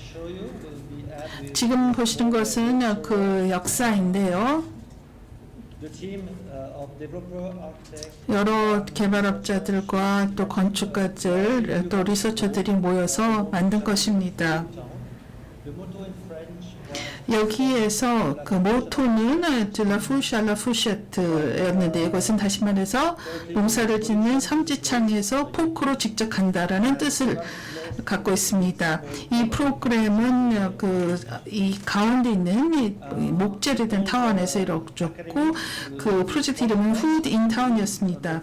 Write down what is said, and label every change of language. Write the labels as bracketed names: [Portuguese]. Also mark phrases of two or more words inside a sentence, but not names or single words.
[Korean] 지금 보시는 것은 그 역사인데요. 여러 개발업자들과 또 건축가들 또 리서처들이 모여서 만든 것입니다. 여기에서 그 모토는 [French] de la fourche à la fourchette [Korean] 였는데 이것은 다시 말해서 농사를 짓는 삼지창에서 포크로 직접 간다라는 뜻을 갖고 있습니다. 이 프로그램은 이 가운데 있는 이 목재를 든 타워 안에서 이루어졌고 그 프로젝트 이름은 Food in Town이었습니다.